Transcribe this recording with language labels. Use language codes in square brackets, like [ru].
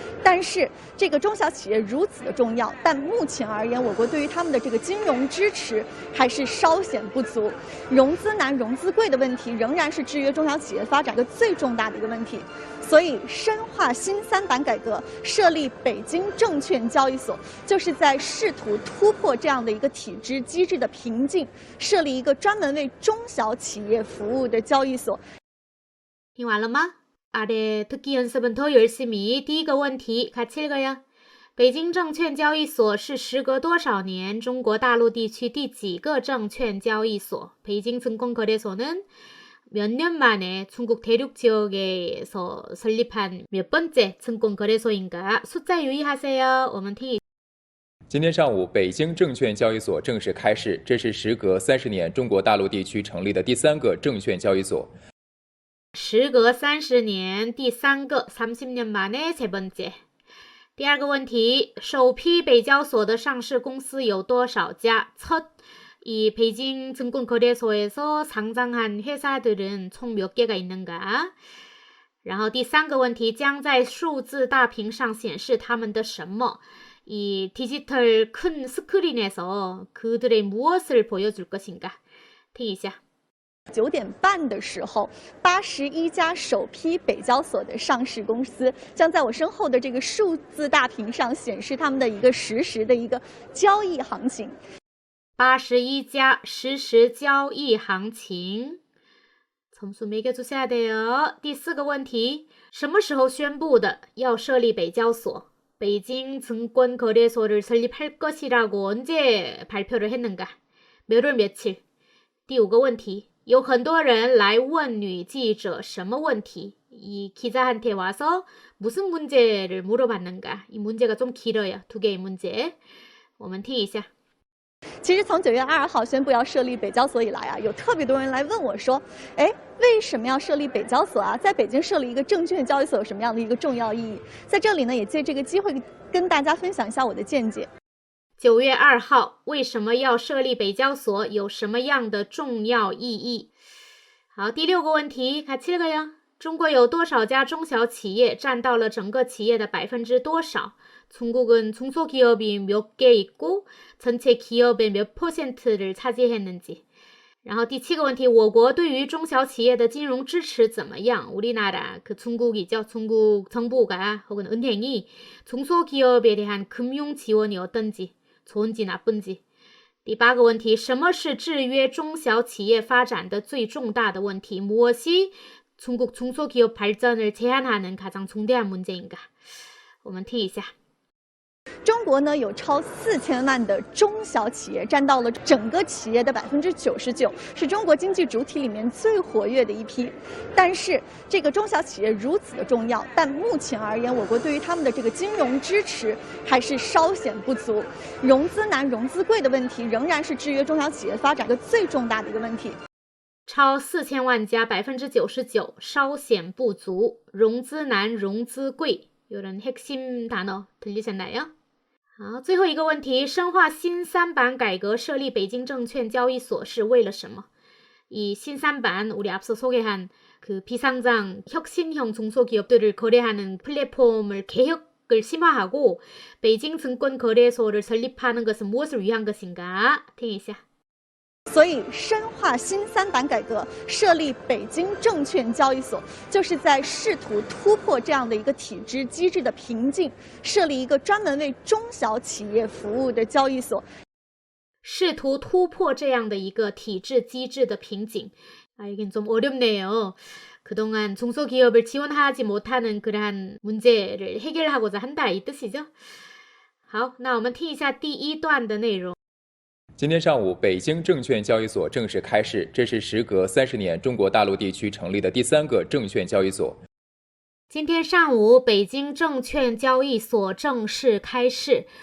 [zh] 但是这个中小企业如此的重要，但目前而言，我国对于他们的这个金融支持还是稍显不足，融资难、融资贵的问题仍然是制约中小企业发展的最重大的一个问题。所以，深化新3板改革，设立北京证券交易所，就是在试图突破这样的一个体制机制的瓶颈，设立一个专门为中小企业服务的交易所。听完了吗？ [ko] 아래 듣기 연습은 더 열심히. [zh] 第一个问题 [ko] 같이 읽어요. [zh] 北京证券交易所是时隔多少年中国大陆地区第几个证券交易所? [ko] 베이징증권거래소는 몇 년 만에 중국 대륙 지역에서 설립한 몇 번째 증권거래소인가? 숫자 유의하세요. [zh] 我们听今天上午，北京证券交易所正式开市，这是时隔30年中国大陆地区成立的第3个证券交易所。时隔30年第3个 [ko] 30년 만에 세 번째. [zh] 第二个问题，首批北交所的上市公司有多少家？ [ko] 첫 이 베이징 증권거래소에서 상장한 회사들은 총 몇 개가 있는가? [zh] 然后第三个问题，将在数字大屏上显示他们的什么？ [ko] 이 디지털 큰 스크린에서 그들의 무엇을 보여줄 것인가? [zh] 听一下。 9点半的时候，81家首批北交所的上市公司将在我身后的这个数字大屏上显示他们的一个实时的一个交易行情。 81家实时交易行情。 [ko] 점수 매겨주셔야 돼요. [zh] 第四个问题，什么时候宣布的要设立北交所？ [ko] 베이징 증권거래소를 설립할 것이라고 언제 발표를 했는가? 몇 월 며칠? [zh] 第五个问题，有很多人来问女记者什么问题？ [ko] 이 기자한테 와서 무슨 문제를 물어봤는가? 이 문제가 좀 길어요. 2개의 문제. [zh] 我们听一下。其实从9月22号宣布要设立北交所以来啊，有特别多人来问我说，为什么要设立北交所啊？在北京设立一个证券交易所有什么样的一个重要意义？在这里呢，也借这个机会跟大家分享一下我的见解。 9月2号，为什么要设立北交所？有什么样的重要意义？好，第六个问题， [ko] 같이 읽어요。 [zh] 中国有多少家中小企业占到了整个企业的多少？ [ko] 중국은 중소기업이 몇 개 있고 전체 기업의 몇 %를 차지했는지. 然后第七个问题，我国对于中小企业的金融支持怎么样？ 우리나라 그 중국이죠. 중국 정부가 혹은 은행이 중소기업에 대한 금융 지원이 어떤지, 좋은지 나쁜지. [zh] 第八个问题，什么是制约中小企业发展的最重大的问题？ [ko] 무엇이 중국 중소기업 발전을 제한하는 가장 중대한 문제인가? [zh] 我们听一下。中国呢有超4000万的中小企业，占到了整个企业的99%，是中国经济主体里面最活跃的一批。但是这个中小企业如此的重要，但目前而言，我国对于他们的这个金融支持还是稍显不足，融资难、融资贵的问题仍然是制约中小企业发展的最重大的一个问题。超4000万家99%稍显不足，融资难、融资贵。 [ko] 이런 핵심 단어 들리셨나요? [zh] 好，最后一个问题，深化新3板改革设立北京证券交易所是为了什么？ [ko] 이 신산반 우리 앞서 소개한 그 비상장 혁신형 중소기업들을 거래하는 플랫폼을 개혁을 심화하고 베이징 증권거래소를 설립하는 것은 무엇을 위한 것인가? [zh] 听一下。所以，深化新三板改革，设立北京证券交易所，就是在试图突破这样的一个体制机制的瓶颈，设立一个专门为中小企业服务的交易所。试图突破这样的一个体制机制的瓶颈. [ko] 이긴 좀 어렵네요. 그동안 중소기업을 지원하지 못하는 그러한 문제를 해결하고자 한다 이 뜻이죠. [zh] 好，那我们听一下第一段的内容。今天上午，北京证券交易所正式开市，这是时隔30年中国大陆地区成立的第3个证券交易所。今天上午，北京证券交易所正式开市。